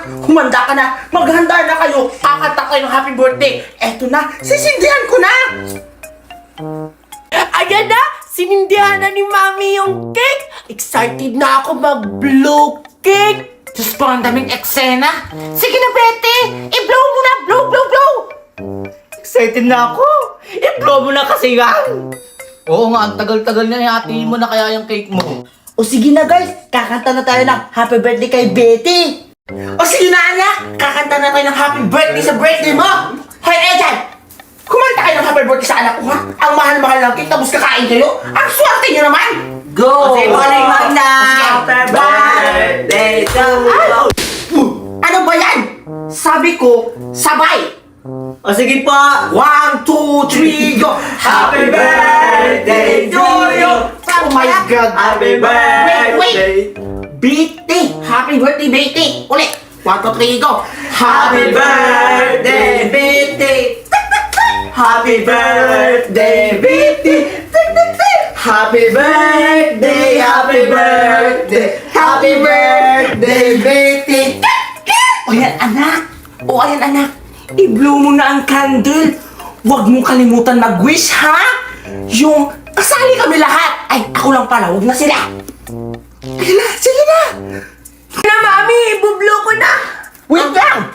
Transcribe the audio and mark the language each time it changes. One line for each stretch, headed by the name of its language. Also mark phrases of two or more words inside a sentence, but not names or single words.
Filipino: Humanda ka na. Maghanda na kayo. Kakanta kayo ng
English: happy birthday.
Filipino: Eto na. Sisindihan ko na. Ayan na! Sinindihan na ni Mami yung cake! Excited na ako mag-blow cake! Diyos ko, ang daming eksena. Sige na, Betty. I-blow mo na. Blow. Excited na ako. I-blow mo na kasi yan. Oo nga, ang tagal-tagal na hati mo na kaya yung cake mo. O sige na guys, kakanta na tayo ng
English: happy birthday
Filipino: kay Betty. O sige na, anak. Kakanta na tayo ng
English: happy birthday
Filipino: sa birthday mo. Hoy, Ejan. Kumanta kayo ng
English: happy birthday
Filipino: sa anak ko, ha? Ang mahal-mahal ng cake, tapos kakain kayo? Ang swerte nyo naman! Go! Sige, Aling Magna.
English: Happy birthday to you!
Filipino: Ano ba yan? Sabi ko, sabay! O sige pa! 1, 2, 3, go!
English: Happy birthday to you! Oh my God! Happy Wait! Betty! Happy birthday, Betty! Ulit! 1, 2, 3, go! Happy birthday, Betty! Happy birthday, Betty! Happy birthday, happy birthday, happy birthday, Betty!
Filipino: O yan, anak! O ayan, anak! I-blow mo na ang candle! Huwag mong kalimutan mag-wish, ha? Yung kasali kami lahat! Ay, ako lang pala, huwag na sila! Sige na! Na, Mami! Ibublow ko na! Wait lang!